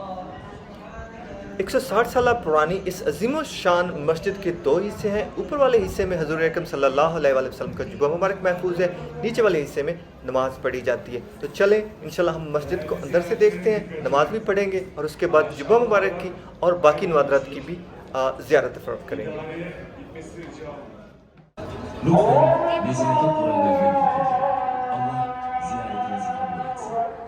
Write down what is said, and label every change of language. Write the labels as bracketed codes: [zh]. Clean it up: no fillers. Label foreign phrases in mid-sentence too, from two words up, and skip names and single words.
[hi] 160 साल पुरानी इस अजीम शान मस्जिद के दो हिस्से हैं। ऊपर वाले हिस्से में हज़ूर अकरम [ar] صلى الله عليه وسلم [hi] का जुब्बा मुबारक महफूज है, नीचे वाले हिस्से में नमाज़ पढ़ी जाती है। तो चलें [ar] إن شاء الله [hi] हम मस्जिद को अंदर से देखते हैं, नमाज भी पढ़ेंगे और उसके बाद जुब्बा मुबारक की और बाकी नवादरात की भी ज़ियारत फ़र्ज़ करेंगे। [tr] Lütfen nezaket kurallarına dikkat edin. Allah ziyaretinizi kabul etsin.